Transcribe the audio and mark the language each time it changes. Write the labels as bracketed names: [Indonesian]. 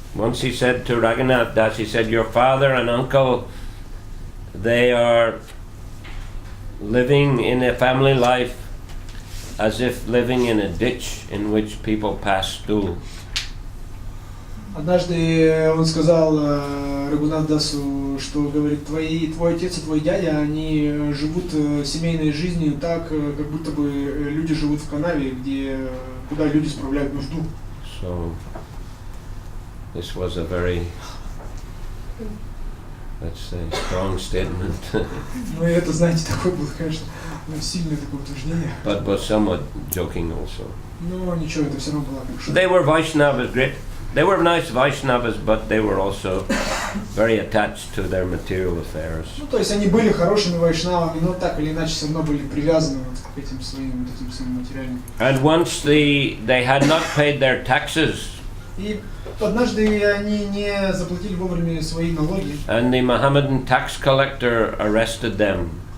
[English] Once he said to Raghunath Das, he said, your father and uncle, they are living in a family life as if living in a ditch in which people pass through. [Russian] Однажды он сказал Рагунат Дасу, что говорит, твой отец и твой дядя, они живут семейной жизнью так, как будто бы люди живут в канаве, куда люди справляют нужду. [English] So this was a very, let's say, strong statement. [Russian] Ну и это, знаете, такое было, конечно, сильное такое утверждение. [English] But was somewhat joking also. [Russian] Но ничего, это все равно было как шутка. [English] They were Vaishnavas, great. They were nice Vaishnavas, but they were also very attached to their material affairs. [Russian] Ну, то есть они были хорошими вайшнавами, но так или иначе все равно были привязаны вот к этим своим материальным. [English] And once they had not paid their taxes, [Russian] И однажды они не заплатили вовремя свои налоги. [English] and the Mohammedan tax collector arrested them.